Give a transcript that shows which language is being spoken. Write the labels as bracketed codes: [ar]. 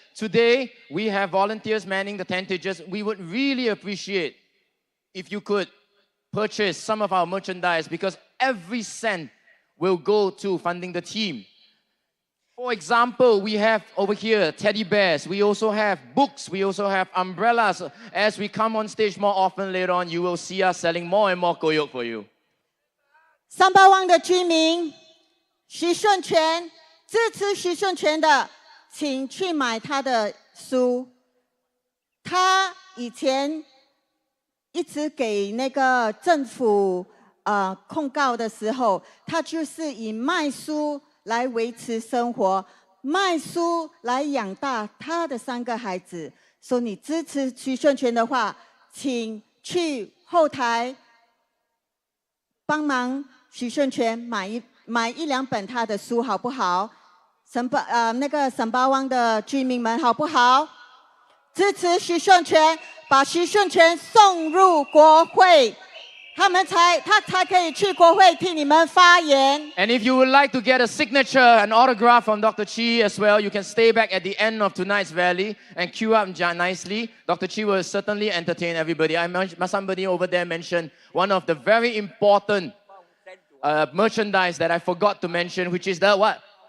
[en] Today, we have volunteers manning the tentages. We would really appreciate if you could purchase some of our merchandise because every cent will go to funding the team. For example, we have over here teddy bears. We also have books. We also have umbrellas. As we come on stage more often later on, you will see us selling more and more koyok for you. [zh] Sembawang 的居民，徐顺全，支持徐顺全的，请去买他的书。他以前一直给那个政府控告的时候，他就是以卖书来维持生活，卖书来养大他的3个孩子。所以你支持徐顺全的话，请去后台帮忙徐顺全买1、2本他的书，好不好？那个沈巴湾的居民们，好不好？支持徐顺全，把徐顺全送入国会。他才可以去国会替你们发言。 [en] And if you would like to get a signature, an autograph from Dr. Chee as well, you can stay back at the end of tonight's rally and queue up nicely. Dr. Chee will certainly entertain everybody. Somebody over there mentioned one of the very important merchandise that I forgot to mention, which is the what?